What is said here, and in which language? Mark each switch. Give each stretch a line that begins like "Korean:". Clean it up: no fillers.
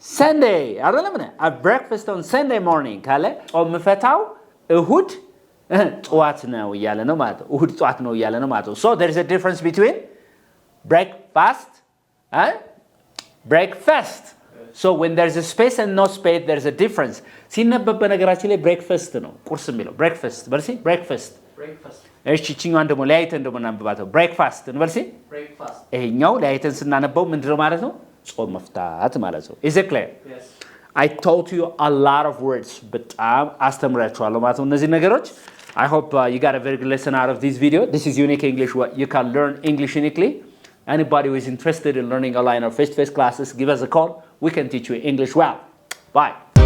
Amharic: Sunday አይደለም ነ
English: I breakfast on Sunday morning
Amharic: ካለ ጾም የምፈታው እሁድ ጠዋት ነው እያለ ነው ማለት ነው። እሁድ ጠዋት ነው እያለ ነው ማለት ነው።
English: so there is a difference between breakfast and breakfast. So when there's a space and no space there's a difference.
Amharic: ሲነበብ በነገራችን ላይ breakfast ነው ቁርስ የሚለው breakfast በርሲ breakfast
English: Breakfast.
Amharic: እሺ እቺኛዋን ደግሞ ለያይተን ደግሞ እናንብባታው breakfast እንበልሲ
English: Breakfast.
Amharic: ይሄኛው ለያይተን ስናነበው ምንድነው ማለት ነው? ጾም መፍታት ማለት ነው።
English: is it clear? Yes. I taught you a lot of words
Amharic: በጣም አስተምራችኋለሁ ማለት ነው እነዚህ ነገሮች.
English: I hope you got a very good lesson out of this video. This is Unique English where you can learn English uniquely. Anybody who is interested in learning online or face-to-face classes, give us a call. We can teach you English well. Bye.